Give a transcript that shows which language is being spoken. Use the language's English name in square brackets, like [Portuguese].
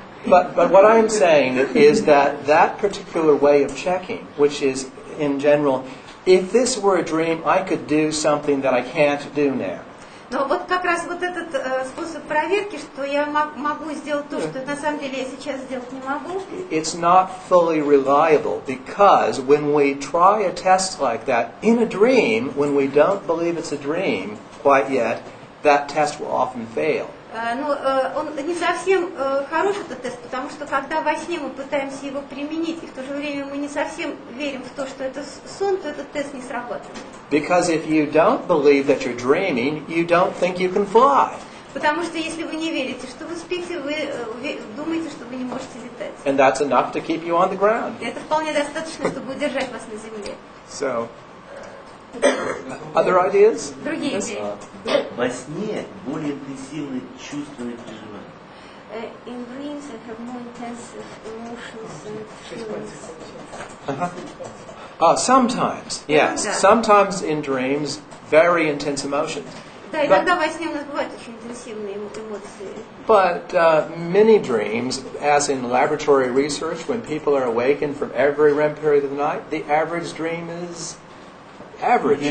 [English] But what I'm saying is that particular way of checking, which is in general, if this were a dream, I could do something that I can't do now. [Russian] Но вот как раз вот этот способ проверки, что я могу сделать то, что на самом деле я сейчас сделать не могу. [English] It's not fully reliable because when we try a test like that in a dream, when we don't believe it's a dream quite yet, that test will often fail. [Russian] Но он не совсем хороший этот тест, потому что когда во сне мы пытаемся его применить, и в то же время мы не совсем верим в то, что это сон, то этот тест не срабатывает. [English] Because if you don't believe that you're dreaming, you don't think you can fly. [Russian] Потому что если вы не верите, что вы спите, вы думаете, что вы не можете летать. [English] And that's enough to keep you on the ground. [Russian] И это вполне достаточно, чтобы удержать вас на земле. [English] So, other ideas? [Russian] Другие идеи. Во сне более интенсивные чувственные переживания. [English] In dreams I have more intensive emotions and feelings. Sometimes, yes. [Russian] Да. [English] Sometimes in dreams, very intense emotions. [Russian] Да, иногда во сне у нас бывают очень интенсивные эмоции. [English] But many dreams, as in laboratory research, when people are awakened from every REM period of the night, the average dream is average.